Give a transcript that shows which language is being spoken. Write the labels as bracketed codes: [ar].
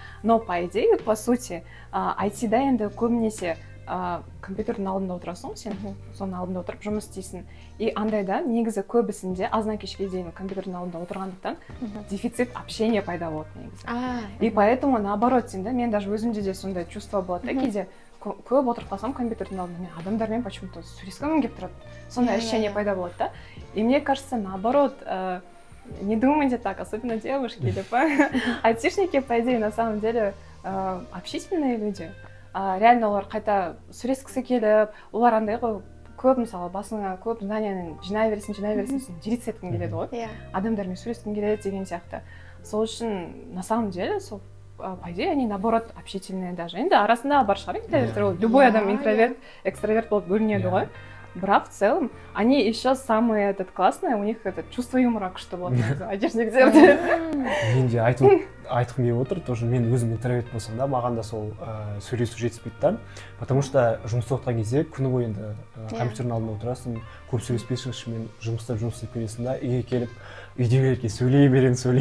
[ru] Но по идее, по сути, [kk] айтида енді көбінесе компьютердің алдында отырасың, сен соның алдында отырып жұмыс істейсің. И андайда негізі көбісінде аздан кешке дейін компьютердің алдында отырғандықтан [ru] дефицит общения [kk] пайда болады негізі. [ru] И поэтому наоборот [kk] сен да, мен даже өзімде де сондай чувство болады да, кейде көп отырып қалсам компьютердің алдында мен адамдармен почему-то сөйлескім келіп тұрады. Сондай ощущение пайда болады да. [ru] И мне кажется, наоборот, не думайте так, особенно девушки, деп айтишники, по идее, на самом деле, общительные люди. [kk] Реально олар қайта сөйлескісі келіп, олар андай ғой, көп мысалы басыңа көп знанияны жинай бересің, сен делиться еткің келеді ғой. Адамдармен сөйлескің келеді деген сияқты. Сол үшін, [ru] на самом деле, сол по идее, они наоборот общительные даже. [kk] Енді арасында бар шығар интроверттер, любой адам интроверт, экстраверт болып бөлінеді ғой. [ru] Бірақ в целом, они еще самые классные, у них чувство юмора [kk] күшті болады айтишниктерде. Мен де айтқым келіп отыр, тоже мен өзім интроверт болсам да, маған да сол сөйлесу жетіспейді да. [ru] Потому что [kk] жұмыста отырған кезде күні бойы енді компьютердің алдында отырасың, көп сөйлеспейсің, ішімен жұмыс істеп келесің да, үйге келіп үйдегілерге сөйлей беремін.